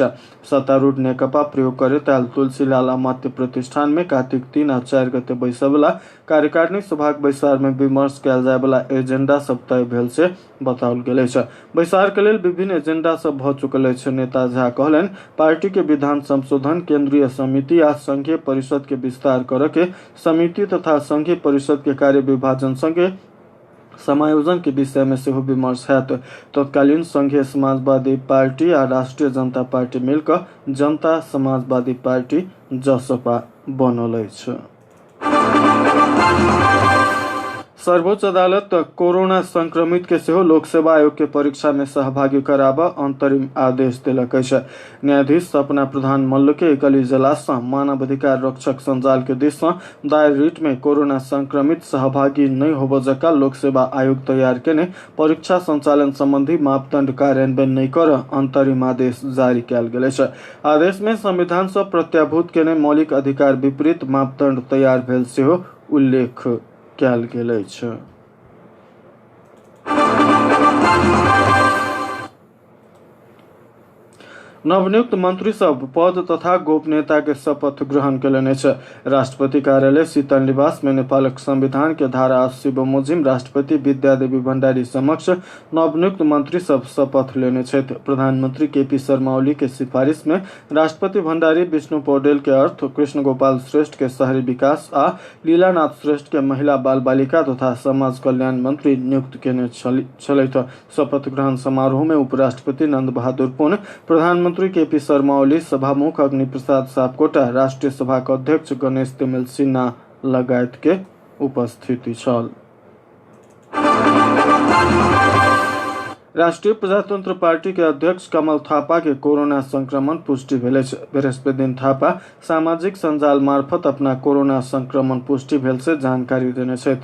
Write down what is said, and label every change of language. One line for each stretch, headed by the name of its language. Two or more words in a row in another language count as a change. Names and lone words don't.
Maithili: सत्तारूढ़ नेकपा प्रयोग करैत आयल तुलसीलाल अमात्य प्रतिष्ठान में कार्तिक 3 आ 4 गते बैसबला कार्यकारिणी सभाक बैसार में विमर्श कयल जाय वाला एजेंडा सब तय भेल से बताओल गेल अछि। बैसार के लेल विभिन्न एजेंडा सब भ चुकल अछि। नेता झा कहलनि पार्टी के विधान संशोधन, केंद्रीय समिति आ संघीय परिषद के विस्तार करऽ के समिति तथा संघीय परिषद के कार्य विभाजन संगे समायोजन के विषय में सेहो विमर्श हैत। तत्कालीन संघीय समाजवादी पार्टी आ राष्ट्रीय जनता पार्टी मिलकर जनता समाजवादी पार्टी जसपा बनल अछि। सर्वोच्च अदालत कोरोना संक्रमित के सेहो लोक सेवा आयोग के परीक्षा में सहभागी कराबा अंतरिम आदेश दिलक अछि। न्यायाधीश सपना प्रधान मल्ल के एकल इजलास से मानवाधिकार रक्षक संजाल के दिश से दायर रिट में कोरोना संक्रमित सहभागी नहीं होबो जका लोक सेवा आयोग तैयार केने परीक्षा संचालन संबंधी मापदंड कार्यान्वयन नहीं कर अंतरिम आदेश जारी कयल गेल अछि। आदेश में संविधान से प्रत्याभूत केने मौलिक अधिकार विपरीत मापदंड तैयार भेल सेहो उल्लेख कयल गेल अछि। नवनियुक्त मंत्री सब पद तथा गोपनीयता के शपथ ग्रहण कयलनि अछि। राष्ट्रपति कार्यालय शीतल निवास में नेपालक संविधान के धारा 80 बमोजिम राष्ट्रपति विद्यादेवी भण्डारी समक्ष नवनियुक्त मंत्री सब शपथ लेने छथि। प्रधानमंत्री केपी शर्मा ओली के सिफारिश में राष्ट्रपति भण्डारी विष्णु पौडेल के अर्थ, कृष्ण गोपाल श्रेष्ठ के शहरी विकास आ लीलानाथ श्रेष्ठ के महिला बाल बालिका तथा समाज कल्याण मंत्री नियुक्त केने छलैथ। शपथ ग्रहण समारोह में उपराष्ट्रपति नंद बहादुर पुन, प्रधानमंत्री केपी शर्मा ओली, सभामुख अग्निप्रसाद सापकोटा, राष्ट्रीय सभा के अध्यक्ष गणेश तिमिल सिन्हा लगायत के उपस्थिति छल। राष्ट्रीय प्रजातंत्र पार्टी के अध्यक्ष कमल थापा के कोरोना संक्रमण पुष्टि भेल अछि। बृहस्पति दिन थापा सामाजिक संजाल मार्फत अपना कोरोना संक्रमण पुष्टि भेल से जानकारी देने छथि।